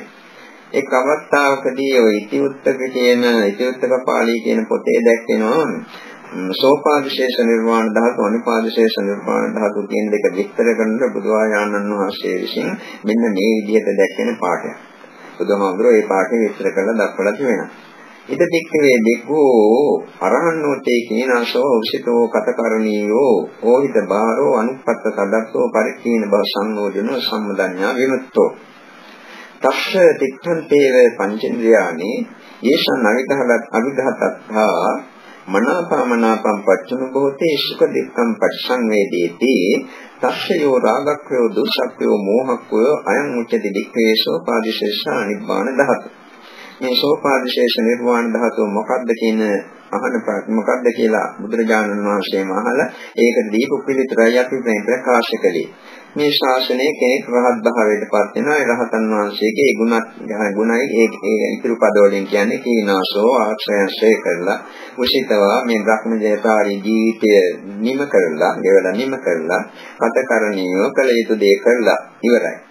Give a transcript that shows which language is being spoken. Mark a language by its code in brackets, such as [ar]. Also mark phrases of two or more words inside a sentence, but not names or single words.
[si] එක් අවස්ථාවකදී ඔය ඉතිඋත්තක පාළී කියන පොතේ දැක්වෙනවා සෝපාදිශේෂ නිර්වාණ ධාතු අනුපාදිශේෂ නිර්වාණ ධාතු කියන දෙක විස්තර කරන බුදුආයනන් වහන්සේ විසින් මෙන්න මේ විදිහට දැක්වෙන පාඩයක්. බුදුහාමුදුරුවෝ මේ පාඩේ විස්තර කරලා දක්වලා තියෙනවා. [pi] ඉද දික්කේ බික්ඛෝ අරහන්නෝතේ කීනාසෝ උසිතෝ කතකරණීයෝ ඕහිත බාරෝ අනුපත්ත සදස්සෝ පරික්ඛීන බව සංයෝජනෝ සම්මදඤ්ඤා විමුක්තෝ තස්ස තික්ඛන්තේව පංචේන්ද්‍රයානි යේෂං අවිඝාතත්තා මනාපමනාපම් පච්චුන බොහෝතේ සුඛ දෙක්ඛම් පරිසංවේදේති තස්සයෝ රාගක්ඛයෝ දුෂක්ඛයෝ මෝහක්ඛයෝ අයං උච්චති දික්ඛේසෝ පාදිශේෂ නිබ්බාන ධාතු. [si] මේ සෝපාදිශේෂ නිර්වාණ ධාතුව මොකක්ද කියන මොකක්ද කියලා බුදුරජාණන් වහන්සේම අහලා ඒකට දීපු පිළිතුරයි අපි මේ ප්‍රකාශ කළේ. මේ ශාසනයේ කෙනෙක් රහත් භාවයටපත් වෙනවා. ඒ රහතන් වහන්සේගේ ගුණයි ඒ ඉතුරු පද වලින් කියන්නේ කීනාසෝ ආශ්‍රයන්සේ කරලා උසිතවා මේ බ්‍රහ්මජයතාරී ජීවිතය නිම කරලා, ගෙවලා නිම කරලා, කතකරණීය කළ යුතු දේ කරලා ඉවරයි.